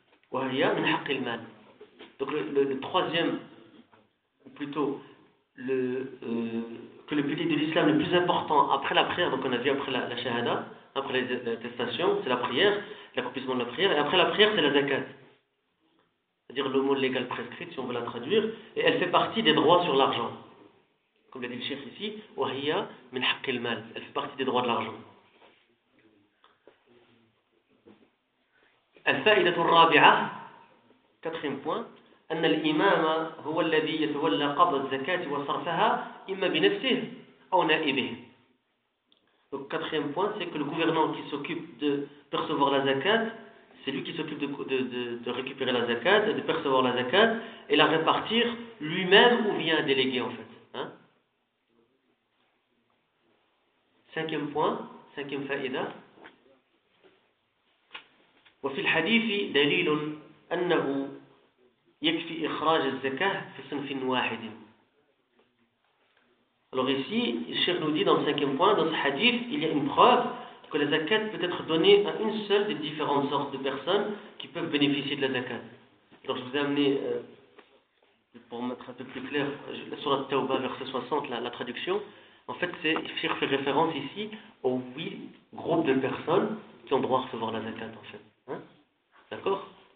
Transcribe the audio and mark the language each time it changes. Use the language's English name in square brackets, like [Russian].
[Arabic] Wa hiya min haqq al-mal. [French] Donc le troisième, ou plutôt, que le pilier de l'islam le plus important après la prière, donc on a vu après la shahada, après l'attestation, c'est la prière, l'accomplissement de la prière, et après la prière, c'est la zakat. C'est-à-dire le mot légal prescrit, si on veut la traduire, et elle fait partie des droits sur l'argent. Comme l'a dit le cheikh ici, [Arabic] وَهِيَا مِنْ حَقِّ الْمَالِ. [French] Elle fait partie des droits de l'argent. [Arabic] الْفَائِدَةُ الرَّابِعَةُ [French] Quatrième point, [Arabic] أَنَّ الْإِمَامَ هُوَ الَّذِي يَتَوَلَّى قَبْضَ الزَّكَاةِ وَصَرْفَهَا إِمَّا بِنَفْسِهِ أَوْ نَائِبِهِ. [French] Donc, quatrième point, c'est que le gouvernant qui s'occupe de percevoir la zakat, c'est lui qui s'occupe de récupérer la zakat, de percevoir la zakat, et la répartir lui-même ou via un délégué, en fait. Cinquième point, cinquième faïda. [Arabic] وفي الحديث دليل أنه يكفي إخراج الزكاة في صنف واحد. [French] Alors ici, le cheikh nous dit dans le cinquième point, dans ce hadith, il y a une preuve que la zakat peut être donnée à une seule des différentes sortes de personnes qui peuvent bénéficier de la zakat. Alors je vous ai amené Pour mettre un peu plus clair, la sourate Tawba, verset 60, la traduction, en fait, c'est Fir fait référence ici aux 8 groupes de personnes qui ont droit à recevoir la zakat, en fait. Hein? D'accord?